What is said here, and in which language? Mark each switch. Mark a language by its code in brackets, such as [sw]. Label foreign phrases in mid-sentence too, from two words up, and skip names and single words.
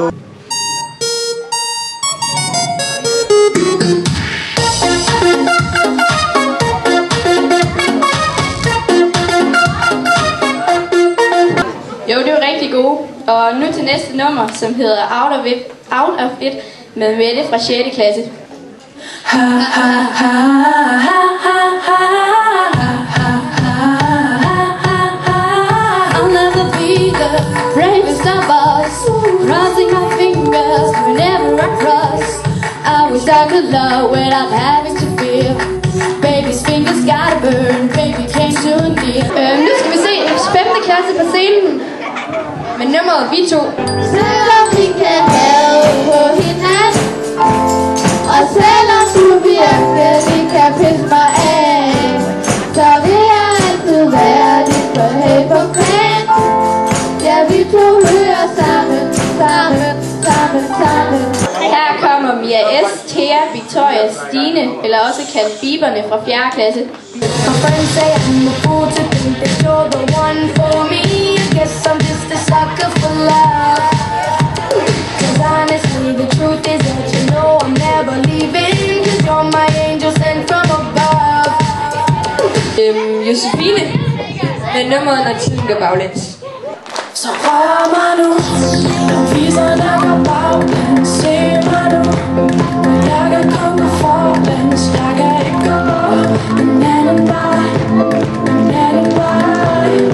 [da] Jo, det var rigtig gode. Og nu til næste nummer, som hedder Out of It med Mette fra 6. klasse. [en] I'll never be the bravest of us, crossing my fingers whenever I cross. I wish I could love without having to feel. Baby's fingers gotta burn, baby came too near. [da] Nu skal vi se 5. klasse på scenen med nummeret Vi To. Selvom vi kan have på hinanden, og selvom du virkelig kan pisse mig af, så vil jeg altid være dit forhæld på plan. Ja, vi to hører sammen, sammen, sammen, sammen. Her kommer Mia S, Thea, Victoria, Stine, eller også kaldt Biberne fra 4. klasse. [en] My friends say I'm a fool to think that you're the one for me. I guess I'm just a sucker for love. 'Cause honestly the truth is that you know I'm never leaving. 'Cause you're my angel sent from above. [da] Josefine med nummeret Når tiden går baglæns. Så rør mig nu, viser der går baglæns. Se mig nu, jeg kan komme forlæns. Jeg kan ikke gå en anden vej, en anden vej.